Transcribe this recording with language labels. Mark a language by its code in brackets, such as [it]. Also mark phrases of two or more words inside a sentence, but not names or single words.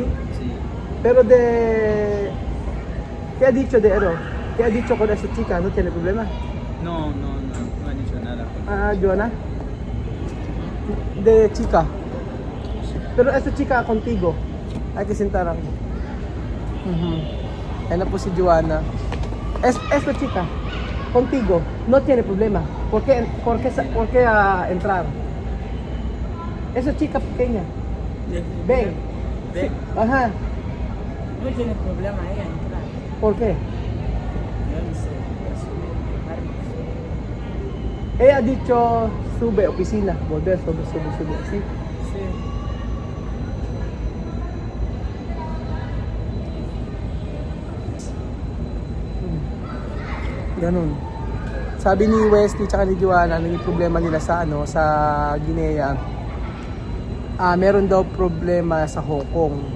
[es] Sí. Pero de ¿qué ha dicho de Ero? ¿Qué ha dicho con esa chica? ¿No tiene problema? No han dicho nada. Joanna? De chica. Pero esa chica contigo. Hay que sentar ako. [tl] Ayan na po si Joanna. [es] Esta chica, contigo, no tiene problema. ¿Por qué entrar? Esa chica pequeña. Ven. Ven. Ajá. No tiene problema ella entrar. ¿Por qué? Yo no sé. Ella ha dicho sube oficina. Volver, sube. ¿Sí? Sí. [tl] Ganun. Sabi ni Wesley tsaka ni Joanna, naging problema nila sa sa Guinea. Meron daw problema sa Hong Kong.